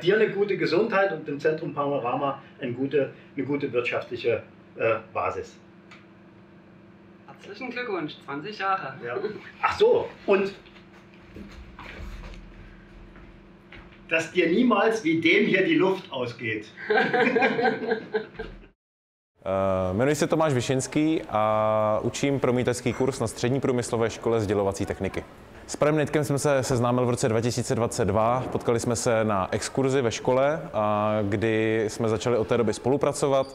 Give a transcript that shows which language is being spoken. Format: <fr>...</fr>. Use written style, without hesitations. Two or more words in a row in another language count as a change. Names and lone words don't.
<de>Dir eine gute Gesundheit und dem Zentrum Panorama eine gute wirtschaftliche Basis. Herzlichen Glückwunsch, 20 Jahre. Ja. Ach so, und dass dir niemals wie dem hier die Luft ausgeht.</de> <cs>Jmenuji se Tomáš Višinský a učím promítačský kurz na Střední průmyslové škole sdělovací techniky. S panem Nejtkem jsme se seznámili v roce 2022, potkali jsme se na exkurzi ve škole, kdy jsme začali od té doby spolupracovat.</cs>